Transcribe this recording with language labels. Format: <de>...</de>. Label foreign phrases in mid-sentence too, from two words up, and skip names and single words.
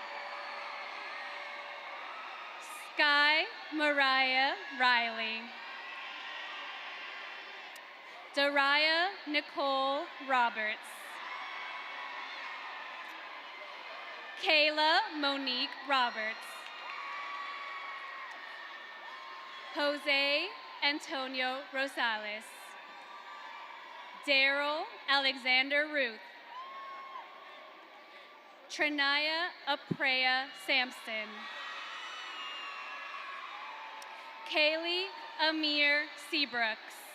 <en>Sky Mariah Riley. Daria Nicole Roberts. Kayla Monique Roberts. Jose Antonio Rosales. Daryl Alexander Ruth. Trinaya Aprea Sampson. Kaylee Amir Seabrooks.</en>